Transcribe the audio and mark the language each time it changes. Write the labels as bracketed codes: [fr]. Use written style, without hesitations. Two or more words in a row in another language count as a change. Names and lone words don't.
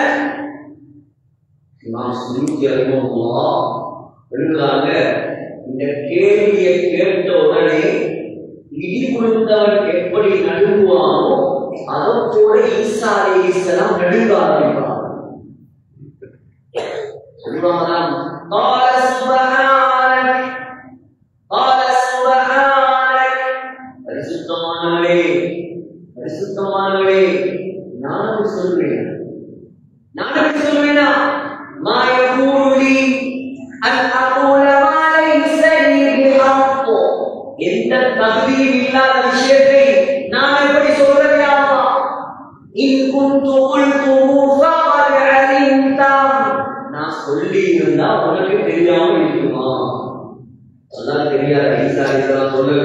[ta] இமாம் சுயூத்தி ரஹிமஹுல்லாஹ் எழுதுறாங்க, இந்த கேள்வியை கேட்ட உடனே இடி கொடுத்தவன் எப்படி நடுங்குவானோ அதை போல ஈசா அலைஹிஸ்ஸலாம் நடுங்க ஆரம்பிப்பான். சொல்லுவாங்களாம் [ar] قال سبحانك قال سبحانك [ta] பரிசுத்தமானவரே பரிசுத்தமானவரே நான் சொல்வேன் [ar] ما يقول لي أن أقول ما ليس لي بحق [ta] எந்த தகுதியும் இல்லாத விஷயத்தை நான் எப்படி சொல்றது? [ar] يا الله إن كنت قلته فقد علمت [ta] நான் சொல்லி இருந்தா உனக்கு தெரியாம இருக்குமா? அல்லாஹ் தெரியாத ஈசா அலைஹிஸ்ஸலாம் சொல்லுங்க.